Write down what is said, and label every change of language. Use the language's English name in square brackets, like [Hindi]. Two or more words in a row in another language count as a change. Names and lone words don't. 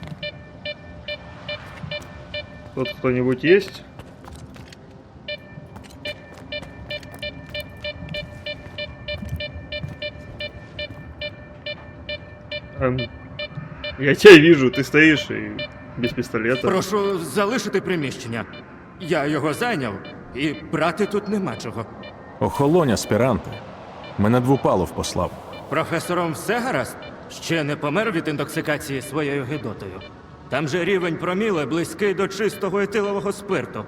[Russian] Тут кто-нибудь есть? Я тебя вижу, ты стоишь и без пистолета. [Ukrainian] Прошу залишити приміщення. Я його зайняв, і брати тут нема чого. Охолонь, аспіранти. Мене Двупалов послав. Професором все гаразд? Ще не помер від інтоксикації своєю гидотою. Там же рівень проміле близький до чистого етилового спирту.